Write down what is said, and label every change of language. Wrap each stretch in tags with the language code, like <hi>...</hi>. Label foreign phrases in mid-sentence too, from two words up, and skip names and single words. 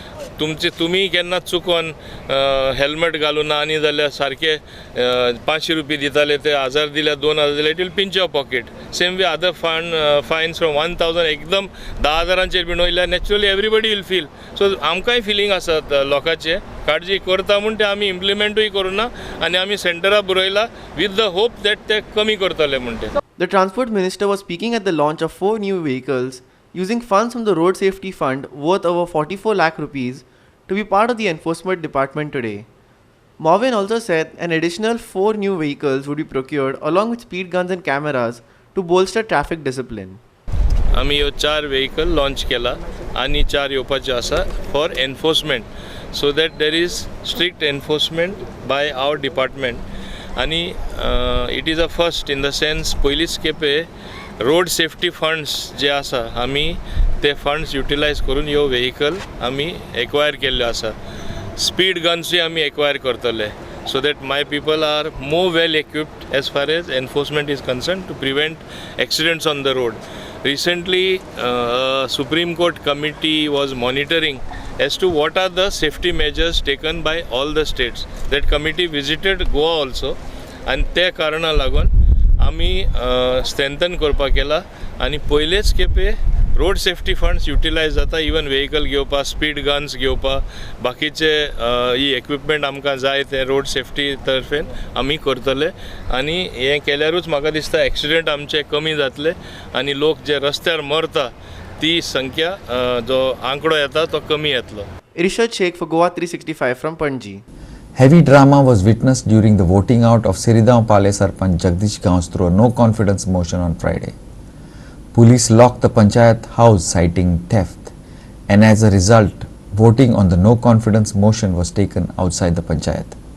<kok>तुमी केन्ना चुकोन हेल्मेट घालूना आनी जाल्यार सारके 500 रुपये दिताले ते 1000 दिल्यार 2000 दिल्यार</kok> <en>it will pinch your pocket same way other fines from 1000</en> <kok>एकदम 10,000चेर बीन वयल्यार</kok> <en>naturally everybody will feel so</en> <kok>आमकांय फिलींग आसा लोकांचे काळजी करता म्हूण ते आमी इम्प्लिमेंटूय करूना आनी आमी सेंटरा बरयला</kok> <en>with the hope that</en> <kok>ते कमी करतले म्हूण ते.</kok> <en>The Transport Minister was speaking at the launch of 4 new vehicles using funds from the Road Safety Fund worth over 44 lakh rupees to be part of the Enforcement Department today. Marvin also said an additional 4 new vehicles would be procured along with speed guns and cameras to bolster traffic discipline.</en> <kok>आमी ह्यो 4</kok> <en>vehicle launch</en> <kok>केला आनी 4 येवपाचे आसा</kok> <en>for enforcement so that there is strict enforcement by our department</en> <kok>आनी</kok> <en>it is a first in the sense</en> <kok>पयलींच खेपे</kok> <en>road safety funds</en> <kok>जे आसा आमी ते फंड्स युटिलायज करून ह्यो व्हेकल आमी एक्वायर केल्ल्यो आसा स्पीड गन्सूय आमी एक्वायर करतले</kok> <en>so that my people are more well equipped as far as enforcement is concerned to prevent accidents on the road.</en> <kok>Recently, Supreme Court committee was monitoring as to what are the safety measures taken by all the states.</kok> <en>That committee visited Goa also and</en> <kok>त्या कारणा लागून आमी strengthen करपा केला आनी पयलेच खेपे</kok> <en>road safety funds utilise</en> <kok>जाता</kok> <en>even vehicle</en> <kok>घेवपा</kok> <en>speed guns</en> <kok>घेवपा बाकीचे ही इक्विपमेंट आमकां जाय ते</kok> <en>road safety</en> <kok>तर्फेन आमी करतले आनी हें केल्यारूच म्हाका दिसता एक्सिडेंट आमचे कमी जातले आनी लोक जे रस्त्यार मरता ती संख्या जो आंकडो येता तो कमी येतलो.</kok> <en>Irshad Sheikh for Goa 365 from Panji. Heavy drama was witnessed during the voting out of Siridhampale Sarpanch Jagdish Gans through a no confidence motion on Friday. Police locked the Panchayat house citing theft, and as a result, voting on the no confidence motion was taken outside the Panchayat.</en>